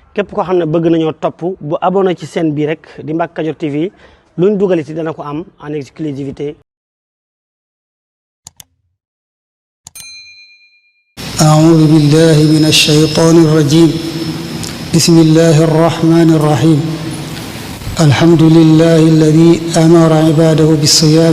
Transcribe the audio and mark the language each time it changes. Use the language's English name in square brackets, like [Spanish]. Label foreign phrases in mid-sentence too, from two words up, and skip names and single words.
[Wolof] képp koo xam ne bëgg nañoo topp bu abonné ci chaîne bii rek di Mbacke Kadior TV luñ dugaliti dana ko am [French] en exclusivité. [Arabic] أعوذ بالله من الشيطان الرجيم بسم الله الرحمن الرحيم الحمد لله الذي أمر عباده بالصيام